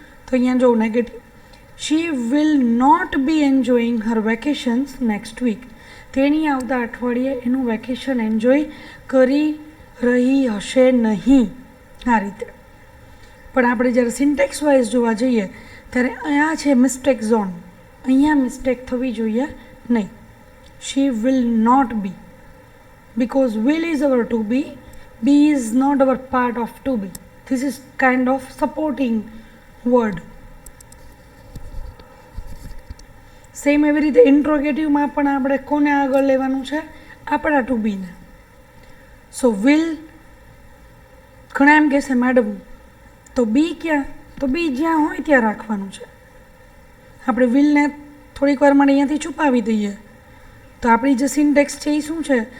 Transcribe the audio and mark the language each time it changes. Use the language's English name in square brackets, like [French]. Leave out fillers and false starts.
[Gujarati] તો અહીંયા જો [English] Negative, she will not be enjoying her vacations next week. [Gujarati] તેણી આવતા અઠવાડિયે એનું વેકેશન એન્જોય કરી રહી હશે નહીં. આ રીતે. પણ આપણે જ્યારે સિન્ટેક્સ વાઇઝ જોવા જઈએ ત્યારે અહીંયા છે મિસ્ટેક ઝોન. અહીંયા મિસ્ટેક થવી જોઈએ નહીં. [English] She will not be, because will is our to be is not our part of to be. This is kind of supporting word. [Gujarati] Same એવી રીતે ઇન્ટ્રોગેટિવમાં પણ આપણે કોને આગળ લેવાનું છે? આપણા ટુ બીને. [English] so will, [Gujarati] ઘણા એમ કહેશે મેડમ તો બી ક્યાં? તો બી જ્યાં હોય ત્યાં રાખવાનું છે. આપણે વિલને થોડીક વાર માટે અહીંયાથી છુપાવી દઈએ તો આપણી જે સિન્ટેક્સ છે એ શું છે?